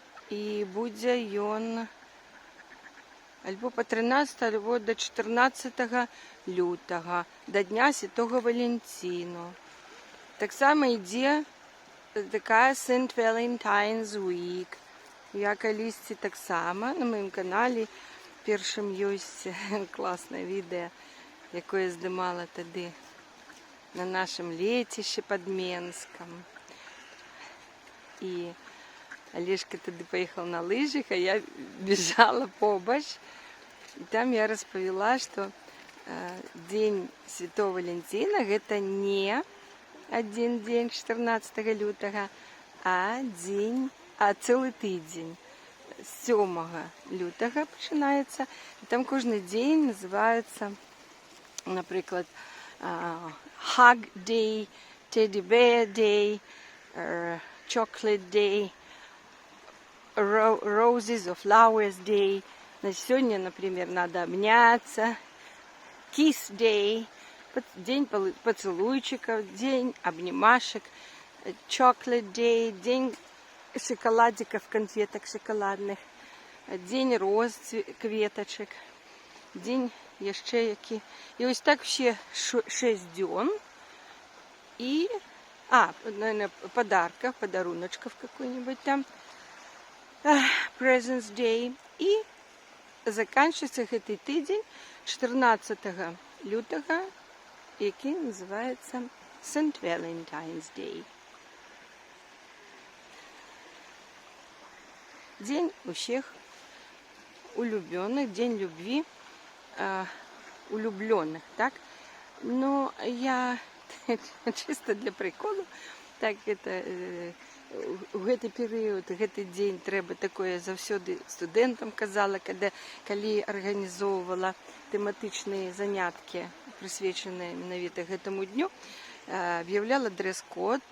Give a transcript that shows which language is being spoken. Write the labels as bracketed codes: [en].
[be] І будзе ён альбо по 13, альбо до 14 лютага, до Дня Святого Валентину. Так само ідзе такая [en] St. Valentine's Week. [be] Я калісьці так само на моем канале першым ёсць класнае відэо, якое здымала тады на нашем лецішчы пад Менскам. І Олежка тады [ru] поехал на лыжах, [be] а я бежала побач. [ru] И там я [be] распавяла, [ru] что День Святого Валентина это не один день 14 лютага, а целый тыдзень. [be] З 7 лютага пачынаецца. І там кожны дзень называецца, напрыклад, [en] Hug Day, Teddy Bear Day, Chocolate Day, Roses or Flowers Day. [ru] Сегодня, например, надо обняться. [en] Kiss Day, [ru] день поцелуйчиков, день обнимашек. [en] Chocolate Day, [ru] день шоколадиков, конфеток шоколадных. День роз, [be] кветочек. День яшчэ які. І ось так все 6 дзён. [ru] И, наверное, подаруночков какой-нибудь там. [en] Presents Day. [ru] И заканчивается [be] гэты тыдзень 14 лютага, які [ru] называется St. [en] Valentine's Day. [ru] День [be] у всех улюбленных, [ru] день любви, улюбленных, так? Но я чисто для приколу, так это [be] у гэты перыяд, гэты дзень трэба такое заўсёды студэнтам казала, калі арганізоўвала тэматычныя заняткі, прысвечаныя менавіта гэтаму дню, аб'яўляла дрэс-код.